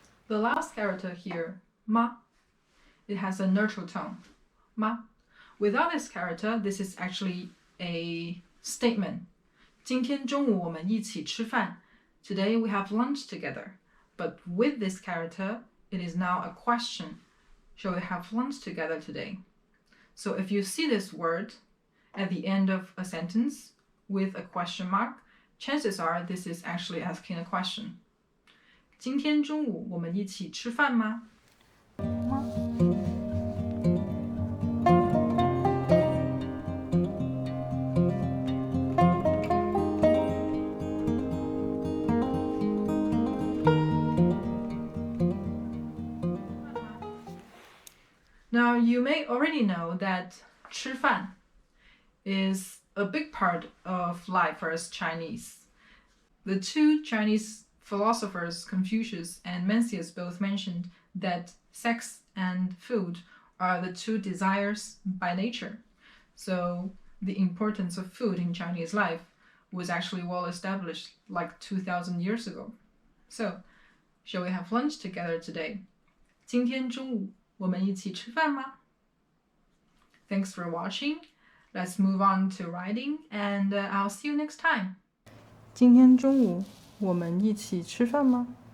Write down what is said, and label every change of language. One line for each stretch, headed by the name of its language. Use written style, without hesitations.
English: The last character here, 妈, it has a neutral tone, 妈. Without this character, this is actually a statement.
Chinese: 今天中午我们一起吃饭.
English: Today we have lunch together. But with this character, it is now a question. Shall we have lunch together today? So if you see this word at the end of a sentence with a question mark, chances are this is actually asking a question.
Chinese: 今天中午我们一起吃饭吗？
English: Now you may already know that 吃饭 is a big part of life for us Chinese. The two Chinese philosophers, Confucius and Mencius, both mentioned that sex and food are the two desires by nature. So the importance of food in Chinese life was actually well established like 2,000 years ago. So, shall we have lunch together today?
Chinese: 今天中午我们一起吃饭吗?
English: Thanks for watching. Let's move on to writing, and I'll see you next time.
Chinese: 今天中午我们一起吃饭吗？